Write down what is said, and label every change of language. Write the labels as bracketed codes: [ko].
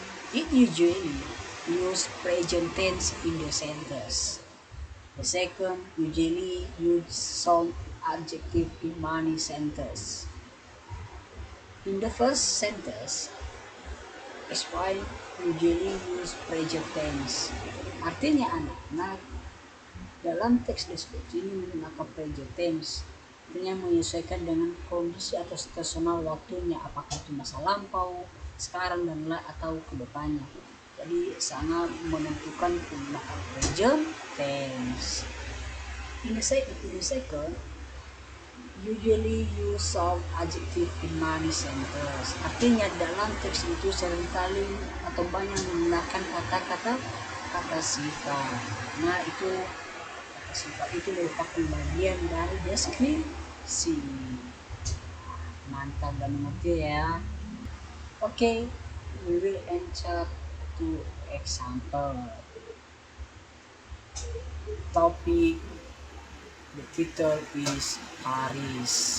[en] It usually use present tense in the sentence. The second, usually use some adjective in many sentences. In the first sentence, explain usually use present tense. [id] Artinya anak-anak dalam teks deskripsi ini menggunakan present tense. Artinya menyesuaikan dengan kondisi atau situasional waktunya, apakah itu masa lampau, sekarang dan atau kedepannya. Jadi sangat menentukan penggunaan present tense. [en] In the second, usually use some adjective in many sentences. [id] Artinya dalam teks itu seringkali atau banyak menggunakan kata sifat. Nah itu kata sifat itu merupakan bagian dari deskripsi. Mantap dan mengerti ya. [en] Okay, we will enter to example. Topic, the title is Paris.